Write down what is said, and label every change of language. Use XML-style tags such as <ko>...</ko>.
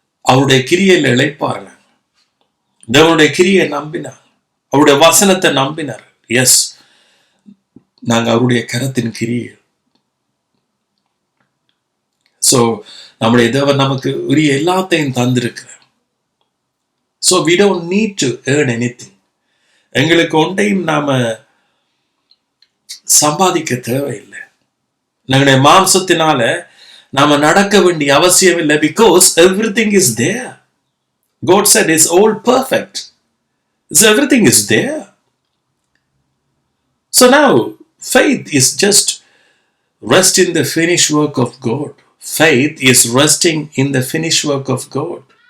<ta>அவருடைய கிரியையில இளைப்பார்கள். தேவனுடைய கிரியை நம்பினார், அவருடைய வசனத்தை நம்பினார். எஸ், நாங்க அவருடைய கரத்தின் கிரியை. சோ நம்முடைய தேவன் நமக்கு உரிய எல்லாத்தையும் தந்திருக்கிறார்.</ta> <en>So we don't need to earn anything.</en> <ta>எங்களுக்கு ஒன்றையும் நாம சம்பாதிக்க தேவையில்லை. நம்முடைய மாம்சத்தினால நாம நடக்க வேண்டிய அவசியம் இல்லை.</ta> <en>Because everything is there. God said it's all perfect. So everything is there. So now faith is just rest in the finished work of God. Faith is resting in the finished work of God.</en>